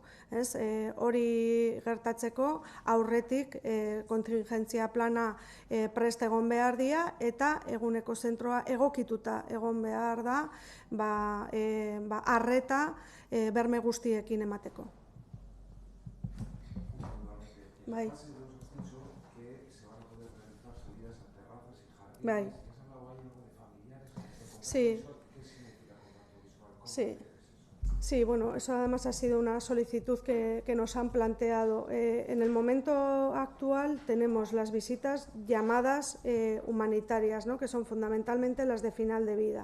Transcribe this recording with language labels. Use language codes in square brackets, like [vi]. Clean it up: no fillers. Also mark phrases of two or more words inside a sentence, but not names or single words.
[eu] Hori gertatzeko aurretik kontingentzia plana prest egon behar dira eta eguneko zentroa egokituta egon behar da arreta berme guztiekin emateko. Bai. [es] En la fase 2 has dicho que se van a poder realizar salidas a terrazas y jardines. [eu] Bai. [es] ¿Has hablado ahí algo de familiares? Sí. ¿Qué significa contacto visual? ¿Cómo Sí. hacer eso? Sí, bueno, eso además ha sido una solicitud que nos han planteado. En el momento actual tenemos las visitas llamadas humanitarias, ¿no?, que son fundamentalmente las de final de vida.